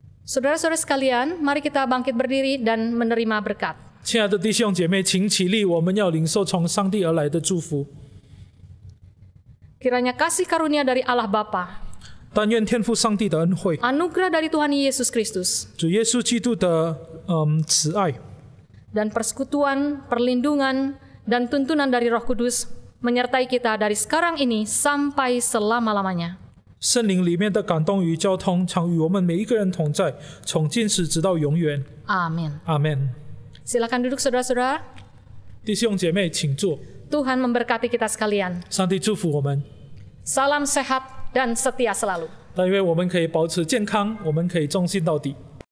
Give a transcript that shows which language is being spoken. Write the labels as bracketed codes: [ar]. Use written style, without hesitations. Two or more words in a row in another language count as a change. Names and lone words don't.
[id] Saudara-saudara sekalian, mari kita bangkit berdiri dan menerima berkat. [zh] 亲爱的弟兄姐妹，请起立，我们要领受从上帝而来的祝福。 [id] Kiranya kasih karunia dari Allah Bapa, [zh] 但愿天父上帝的恩惠， [id] anugerah dari Tuhan Yesus Kristus, [zh] 主耶稣基督的慈爱， [id] dan persekutuan, perlindungan, dan tuntunan dari Roh Kudus menyertai kita dari sekarang ini sampai selama-lamanya. [zh] 圣灵里面的感动与交通，常与我们每一个人同在，从今时直到永远。 [id] Amin. [zh] 阿门。 [id] Silakan duduk saudara-saudara. [zh] 弟兄姐妹，请坐。 [id] Tuhan memberkati kita sekalian. [zh] 上帝祝福我们， [id] Salam sehat dan setia selalu. [zh] 但因为我们可以保持健康，我们可以忠心到底。